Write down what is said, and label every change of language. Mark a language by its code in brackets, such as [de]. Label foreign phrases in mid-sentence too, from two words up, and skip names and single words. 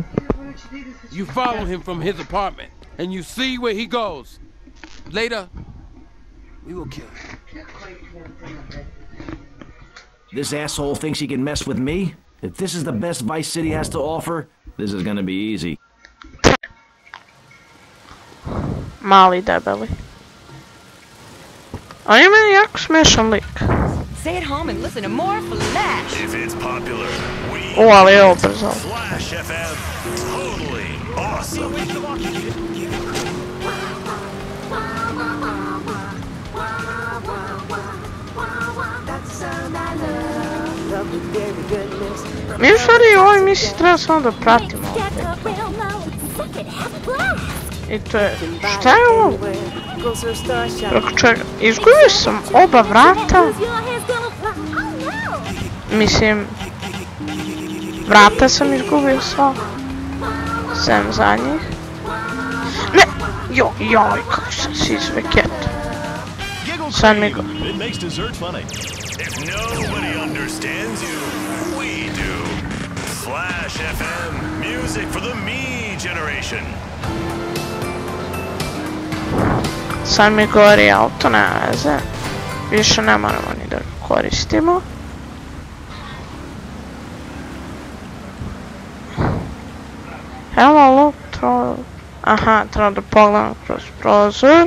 [en] You follow him from his apartment, and you see where he goes. Later, we will kill him. This asshole thinks he can mess with me? If this is the best Vice City has to offer, this is gonna be easy. [sr] Mali debeli. On je meni jako smiješan lik. [en] Stay at home and listen to more Flash. If it's popular, we [sr] Ali je obrzao. [en] Flash FM, totally awesome. [sr] Mi u stvari u ovoj misiji treba samo da pratimo opet. I to je... Šta je ovo? Preko čega? Izgubio sam oba vrata. Mislim... Vrata sam izgubio sva. Sem zadnjih. Ne! Joj, kako sam si izveket. Sad mi go... [en] If nobody understands you, we do. Flash FM, music for the me generation. [sr] Sad mi gori auto, nema veze. Više ne moramo ni da koristimo. Hello, aha, treba da pogledam kroz prozor.